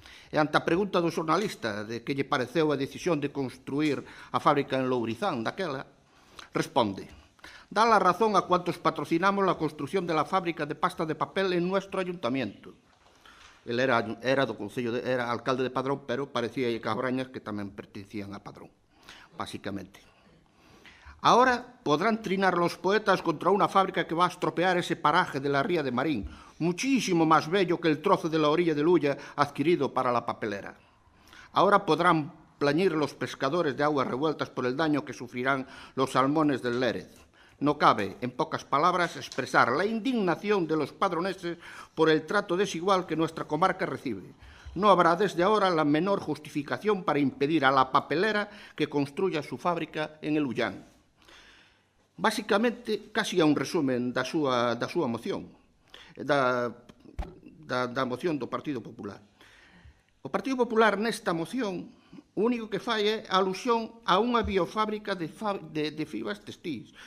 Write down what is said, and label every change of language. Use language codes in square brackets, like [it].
[gl] E ante a pregunta do xornalista de que lle pareceu a decisión de construir a fábrica en Lourizán daquela, responde: [es] «Da la razón a cuantos patrocinamos la construcción de la fábrica de pasta de papel en nuestro ayuntamiento». [gl] Ele era do Concello, era alcalde de Padrón, pero parecía que as brañas que tamén pertencían a Padrón, basicamente. [es] Ahora podrán trinar los poetas contra una fábrica que va a estropear ese paraje de la ría de Marín, muchísimo más bello que el trozo de la orilla de Luya adquirido para la papelera. Ahora podrán plañir los pescadores de aguas revueltas por el daño que sufrirán los salmones del Lérez. No cabe, en pocas palabras, expresar la indignación de los padroneses por el trato desigual que nuestra comarca recibe. No habrá desde ahora la menor justificación para impedir a la papelera que construya su fábrica en el Ullán. [gl] Básicamente, casi a un resumen da súa moción, da moción do Partido Popular. O Partido Popular nesta moción o único que fai é alusión a unha biofábrica de fibras textiles.